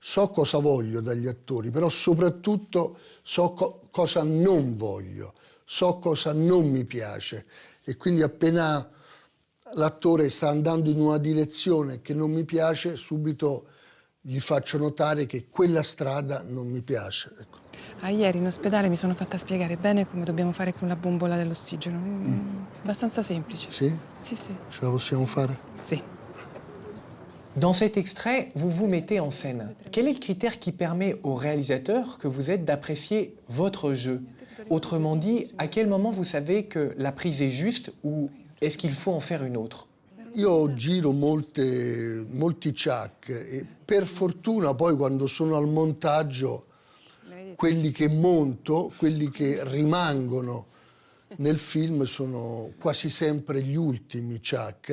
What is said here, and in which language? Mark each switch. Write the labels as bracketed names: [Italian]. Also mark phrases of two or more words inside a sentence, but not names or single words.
[Italian] So cosa voglio dagli attori, però soprattutto so cosa non voglio, so cosa non mi piace, e quindi appena l'attore sta andando in una direzione che non mi piace, subito gli faccio notare che quella strada non mi piace. Ecco. Ieri in ospedale mi sono fatta spiegare bene come dobbiamo fare con la bombola dell'ossigeno. Abbastanza semplice. Sì? Sì. Ce la possiamo fare? Sì. [French] Dans cet extrait, vous vous mettez en scène. Quel est le critère qui permet au réalisateur que vous êtes d'apprécier votre jeu? Autrement dit, à quel moment vous savez que la prise est juste ou est-ce qu'il faut en faire une autre? [Italian] Io giro molti chuck e per fortuna poi quando sono al montaggio quelli che monto, quelli che rimangono nel film sono quasi sempre gli ultimi chuck.